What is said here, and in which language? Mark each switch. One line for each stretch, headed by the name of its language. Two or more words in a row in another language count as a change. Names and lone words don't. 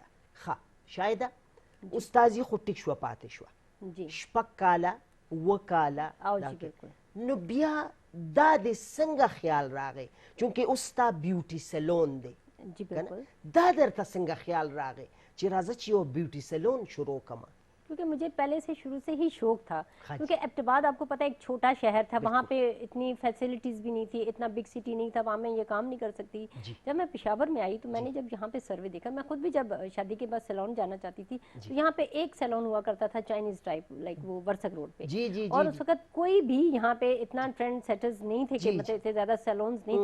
Pashto: ښه شایده استازي خو ټیک شوه پاتې شوه شپږ کاله اووه کاله نو بیا دا د څنګه خیال راغی چونکې اوس ستا
English: beauty salon
Pashto: دی دا درته څنګه خیال راغی چې راځه چې یو
English: beauty salon
Pashto: شروع کړم؟
Urdu: کیونکہ مجھے پہلے سے شروع سے ہی شوق تھا، کیونکہ ایبٹ آباد آپ کو پتہ ہے ایک چھوٹا شہر تھا، وہاں پہ اتنی فیسیلیٹیز بھی نہیں تھی، اتنا
English: big city
Urdu: نہیں تھا، وہاں میں یہ کام نہیں کر سکتی. جب میں پشاور میں آئی تو میں نے جب یہاں پہ سروے دیکھا، میں خود بھی جب شادی کے بعد سیلون جانا چاہتی تھی تو یہاں پہ ایک سیلون ہوا کرتا تھا
English: Chinese type,
Urdu: لائک وہ ورسک روڈ پہ، اور اس وقت کوئی بھی یہاں پہ اتنا
English: trend setters
Urdu: نہیں تھے کہ مطلب اتنے زیادہ سیلونز نہیں تھے.